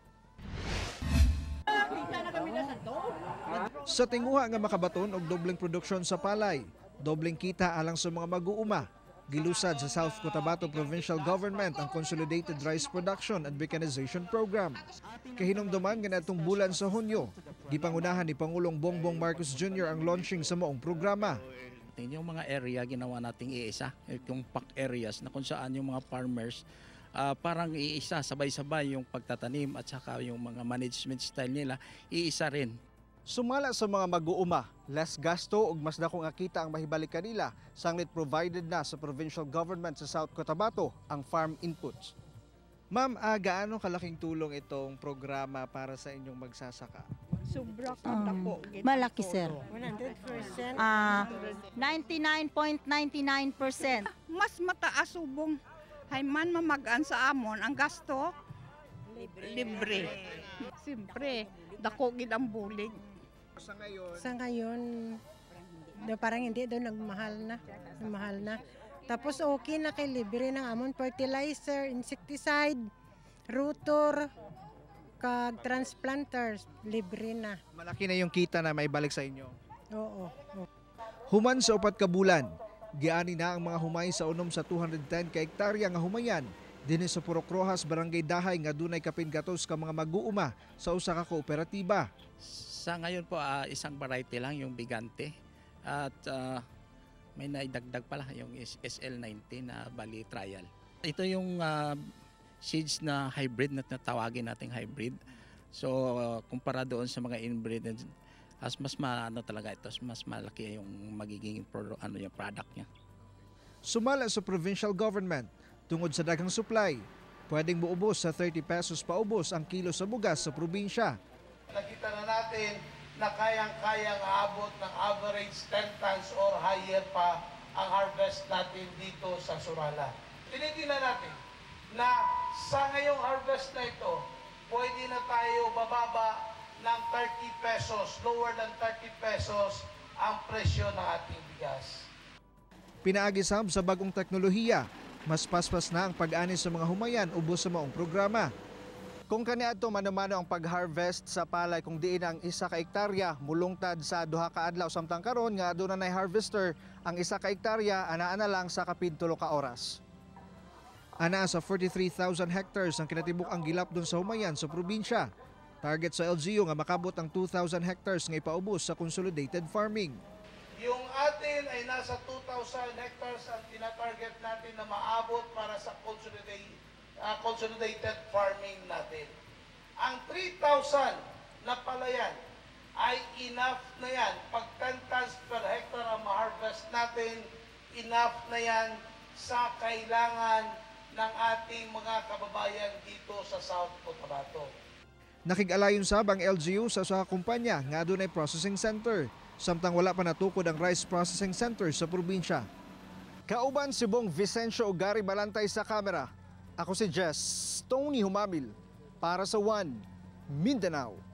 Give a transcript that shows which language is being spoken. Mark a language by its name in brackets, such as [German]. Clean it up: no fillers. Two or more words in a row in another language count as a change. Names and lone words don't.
[Cebuano] Sa tinguha nga makabaton og dobleng produksyon sa palay, dobleng kita alang sa mga mag-uuma. Gilusad sa South Cotabato Provincial Government ang Consolidated Rice Production and Mechanization Program. Kahinumduman nga natong bulan sa Hunyo, gipangunahan ni Pangulong Bongbong Marcos Jr. ang launching sa maong programa. [Filipino] Yung mga area ginawa nating iisa, yung [English] pack areas [Filipino] na kung saan yung mga farmers parang iisa, sabay-sabay yung pagtatanim at saka yung mga [English] management style [Filipino] nila, iisa rin. [Cebuano] Sumala sa mga mag-uuma, less gasto ug mas dakong akita ang mahibalik kanila sanglit provided na sa provincial government sa South Cotabato ang [English] farm inputs. [Filipino] Ma'am, gaano kalaking tulong itong programa para sa inyong magsasaka? Sobra ka po. Malaki, sir. 100%. 99.99%. [Hiligaynon] Mas mataas subong. Hay man mamagaan sa amon ang gasto libre. Siyempre, dako gid ang bulig. [Filipino] Sa ngayon, parang hindi daw nagmahal na. [Hiligaynon] Tapos okay na kay libre ng amon fertilizer, insecticide, rotor, kag transplanters, libre na. [Filipino] Malaki na yung kita na may balik sa inyo. Oo. [Cebuano] Human sa 4 ka bulan, giani na ang mga humay sa unom sa 210 ka hektarya nga humayan dinhi sa Purok Rojas, Barangay Dahay nga dunay kapin gatos ka mga mag-uuma sa usa ka kooperatiba. [Filipino] Sa ngayon po, isang variety lang yung Bigante at may naidagdag pala yung SL19 na bali trial. Ito yung seeds na hybrid na natawagin nating hybrid. So kumpara doon sa mga inbred, mas talaga ito, mas malaki yung magiging yung product niya. [Cebuano] Sumala sa provincial government, tungod sa daghang supply, pwedeng muubos sa 30 pesos paubos ang kilo sa bugas sa probinsya. [Filipino] Nakita na natin na kayang-kayang aabot ng average 10 [English] tons or higher [Filipino] pa ang harvest natin dito sa Surala. Tinitingnan natin na sa ngayong harvest na ito, pwede na tayo bababa ng 30 pesos, [English] lower than 30 pesos [Filipino] ang presyo ng ating bigas. [Cebuano] Pinaagisam sa bagong teknolohiya, mas paspas na ang pag-ani sa mga humayan ubos sa maong programa. Kung kaniadto mano-mano ang pag-harvest sa palay kung diin ang 1 ka hektarya mulungtad sa 2 ka adlaw samtang karon nga aduna nay harvester ang 1 ka hektarya ana lang sa kapin 3 ka oras. Ana sa 43,000 hectares ang kinatibuk-ang gilapdon sa humayan sa probinsya. Target sa LGU nga makabot ang 2,000 hectares nga ipaubos sa [English] consolidated farming. [Filipino] Yung atin ay nasa 2,000 hectares ang tinatarget natin na maabot para sa [English] consolidated farming [Filipino] natin. Ang 3,000 na palayan ay enough na yan. Pag 10 [English] tons per hectare [Filipino] ang ma-harvest natin, enough na yan sa kailangan ng ating mga kababayan dito sa South Cotabato. [Cebuano] Nakig-alayon sab ang LGU sa usa ka kumpanya nga adunay [English] processing center, [Cebuano] samtang wala pa natukod ang [English] rice processing center [Cebuano] sa probinsya. Kauban si Bong Vicencio ug Gary Balantay sa kamera. Ako si Just Tony Humamil para sa One Mindanao.